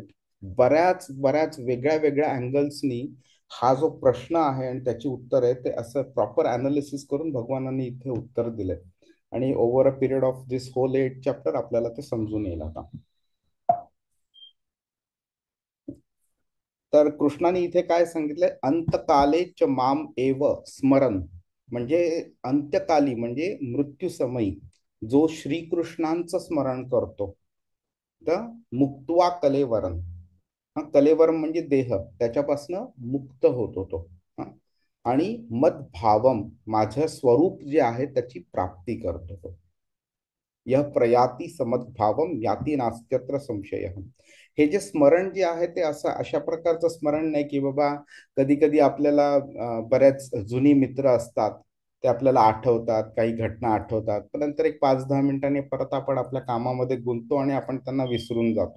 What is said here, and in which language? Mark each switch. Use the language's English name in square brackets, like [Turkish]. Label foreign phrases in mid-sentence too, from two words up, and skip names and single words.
[Marathi] बऱ्याच बऱ्याच वेगळ्या वेगळ्या अँगल्सनी हा जो प्रश्न आहे आणि त्याची उत्तर आहे ते असं [English] proper analysis [Marathi] करून भगवानांनी इथे उत्तर दिलंय. [English] आणि over a period of this whole 8 chapter [Marathi] आपल्याला ते समजून येईल आता. तर कृष्णाने इथे काय सांगितलंय, [Sanskrit] अंतकाले च माम एव स्मरण, [Marathi] म्हणजे अंत्यकाली म्हणजे मृत्यू समयी जो श्रीकृष्णांचं स्मरण करतो तर [Sanskrit] मुक्त्वा कलेवरम, [Marathi] हा कलेवरम म्हणजे देह, त्याच्यापासनं मुक्त होतो तो. हा. आणि मदभावम, माझं स्वरूप जे आहे त्याची प्राप्ती करतो तो. [Sanskrit] यह प्रयाती समद्भावम याती नास्त्यत्र संशय. [Marathi] हे जे स्मरण जे आहे ते असं अशा प्रकारचं स्मरण नाही की बाबा कधी कधी आपल्याला बऱ्याच जुनी मित्र असतात, ते आपल्याला आठवतात, काही घटना आठवतात, पण नंतर एक 5-10 मिनिटांनी परत आपण आपल्या कामामध्ये गुंततो आणि आपण त्यांना विसरून जातो.